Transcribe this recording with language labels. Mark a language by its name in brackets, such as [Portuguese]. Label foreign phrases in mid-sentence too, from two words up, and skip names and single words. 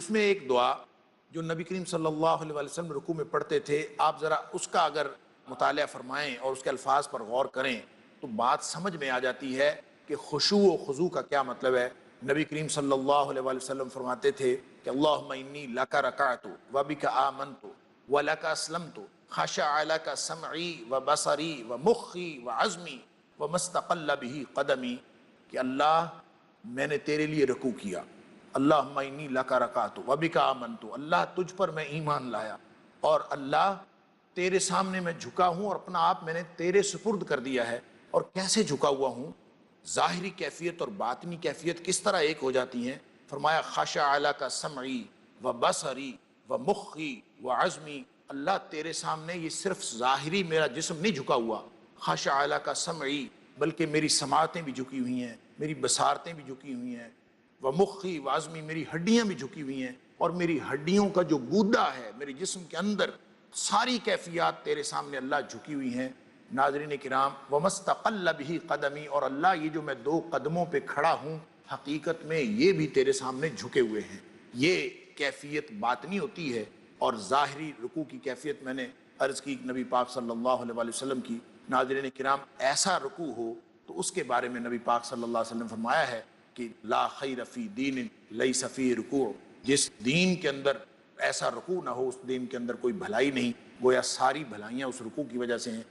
[Urdu] اس میں ایک دعا جو نبی کریم [Arabic] صلی اللہ علیہ وآلہ وسلم [Urdu] رکوع میں پڑھتے تھے، آپ ذرا اس کا اگر مطالعہ فرمائیں اور اس کے الفاظ پر غور کریں تو بات سمجھ میں آ جاتی ہے کہ [Arabic] خشوع و خضوع [Urdu] کا کیا مطلب ہے۔ نبی کریم [Arabic] صلی اللہ علیہ وآلہ وسلم [Urdu] فرماتے تھے کہ [Arabic] اللہم انی لک رکعت و بک آمنت و لک اسلمت خشع لک سمعی و بصری و مخی و عزمی و مستقل به قدمی، [Urdu] کہ اللہ میں نے تیرے لیے رکوع کیا، [Arabic] اللہم انی لک رکعت و بک آمنت، [Urdu] اللہ تجھ پر میں ایمان لایا، اور اللہ تیرے سامنے میں جھکا ہوں اور اپنا آپ میں نے تیرے سپرد کر دیا ہے۔ اور کیسے جھکا ہوا ہوں، ظاہری کیفیت اور باطنی کیفیت کس طرح ایک ہو جاتی ہیں۔ [Arabic] فرمایا خشع لک سمعی و بصری و مخی و عزمی، [Urdu] اللہ تیرے سامنے یہ صرف ظاہری میرا جسم نہیں جھکا ہوا، [Arabic] خشع لک سمعی، [Urdu] بلکہ میری سماعتیں بھی جھکی ہوئی ہیں، میری بصارتیں بھی جھکی ہوئی ہیں، [Arabic] و مخی و عزمی، [Urdu] میری ہڈیاں بھی جھکی ہوئی ہیں، اور میری ہڈیوں کا جو گودا ہے میرے جسم کے اندر، ساری کیفیات تیرے سامنے اللہ جھکی ہوئی ہیں۔ ناظرین کرام، [Arabic] وَمَسْتَقَلَّ بِهِ قَدَمِي، [Urdu] اور اللہ یہ جو میں دو قدموں پہ کھڑا ہوں حقیقت میں یہ بھی تیرے سامنے جھکے ہوئے ہیں۔ یہ کیفیت باطنی ہوتی ہے، اور ظاہری رکوع کی کیفیت میں نے عرض کی نبی پاک [Arabic] صلی اللہ علیہ وآلہ وسلم [Urdu] کی۔ ناظرین کرام، ایسا رکوع ہو تو اس کے بارے میں نبی پاک [Arabic] صلی اللہ علیہ وسلم [Urdu] فرمایا ہے کہ [Arabic] لا خیر فی دین لیس فی رکوع، [Urdu] جس دین کے اندر ایسا رکوع نہ ہو اس دین کے اندر کوئی بھلائی نہیں، گویا ساری بھلائیاں اس رکوع کی وجہ سے ہیں۔